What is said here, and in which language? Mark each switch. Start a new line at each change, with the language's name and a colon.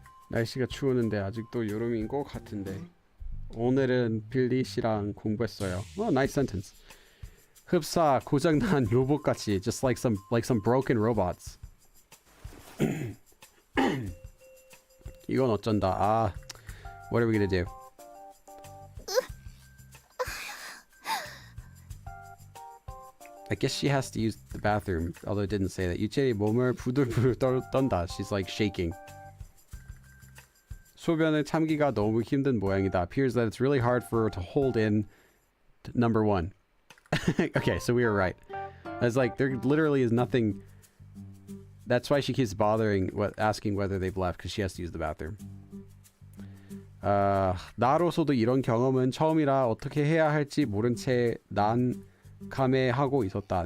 Korean: 날씨가 추우는데 아직도 여름인 것 같은데. 오늘은 빌리 씨랑 공부했어요.
English: Oh, nice sentence.
Korean: 흡사 고장난 로봇같이,
English: just like some broken robots.
Korean: 이건 어쩐다.
English: What are we gonna do? I guess she has to use the bathroom, although it didn't say that.
Korean: 유채리 몸을 부들부들 떤다.
English: She's like shaking.
Korean: 소변을 참기가 너무 힘든 모양이다.
English: Appears that it's really hard for her to hold in number one. Okay, so we were right. I was like, there literally is nothing. That's why she keeps asking whether they've left, because she has to use the bathroom.
Korean: 나로서도 이런 경험은 처음이라 어떻게 해야 할지 모른 채 난감해하고 있었다.